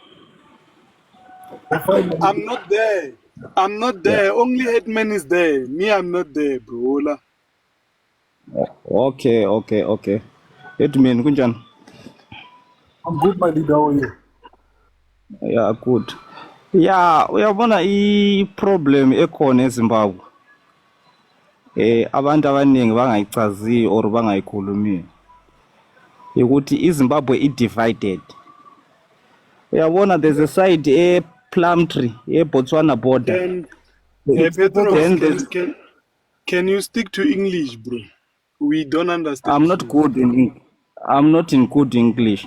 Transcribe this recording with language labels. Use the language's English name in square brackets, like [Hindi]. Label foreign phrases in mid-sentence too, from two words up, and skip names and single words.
[English] I'm not there. I'm not there. Only Headman is there. Me, I'm not there, bro. Okay. It mean kunjan. I'm good, my leader. How are you? Yeah, good. Yeah, [North Ndebele] uyabona i-problem ekhona eZimbabwe. Abantu abaningi bangayichazi or bangayikhulumi. Ukuthi iZimbabwe i-divided. [English] Uyabona there's a side Plumtree, Botswana border. Petros, can you stick to English, bro? We don't understand. I'm not good in good English.